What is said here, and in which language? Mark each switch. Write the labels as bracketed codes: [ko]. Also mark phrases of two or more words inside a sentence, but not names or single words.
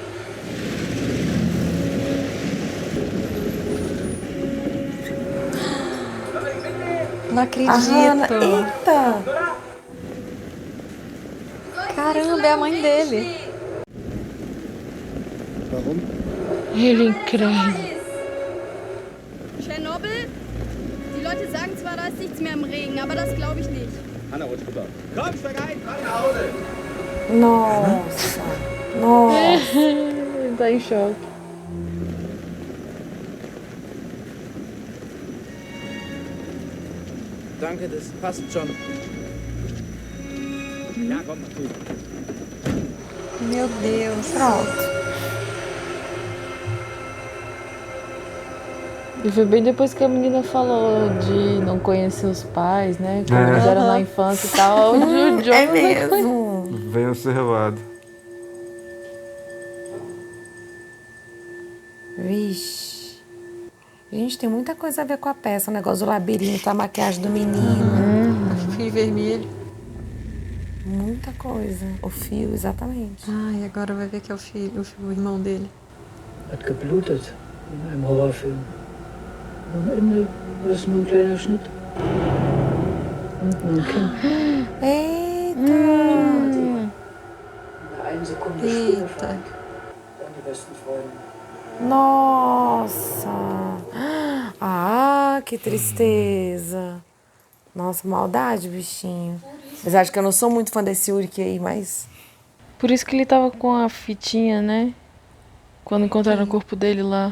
[pt] Não acredito. Eita! Caramba, é a mãe dele. Ele é incrível. [de] Tschernobyl? Die Leute sagen zwar, da ist nichts mehr im Regen, aber das glaube ich nicht. Hanna, rutsch rüber. Komm, steig ein, fahr nach Hause. [pt] Nossa. Nossa. Ele tá em choque. [de] Danke, das passt schon. Ja, komm, mach du. [pt] Meu Deus. Pronto. E foi bem depois que a menina falou de não conhecer os pais, né? Quando eles eram na infância e tal. O Jonas É mesmo. Bem observado. Vixe. Gente, tem muita coisa a ver com a peça. O negócio do labirinto, a maquiagem do menino. Fio vermelho. Muita coisa. O fio, exatamente. Ai, agora vai ver que é o irmão dele. [de] Hat geblutet, wie in einem Horrorfilm. Am Ende war es nur ein kleiner Schnitt. Unten am Kinn. [pt] Eita! [de] In einer Sekunde Stillstand. Dann die besten Freunde. [pt] Nossa! Ah, que tristeza. Nossa, maldade, bichinho. Apesar de que eu não sou muito fã desse Ulrich aí, mas... Por isso que ele tava com a fitinha, né? Quando encontraram o corpo dele lá.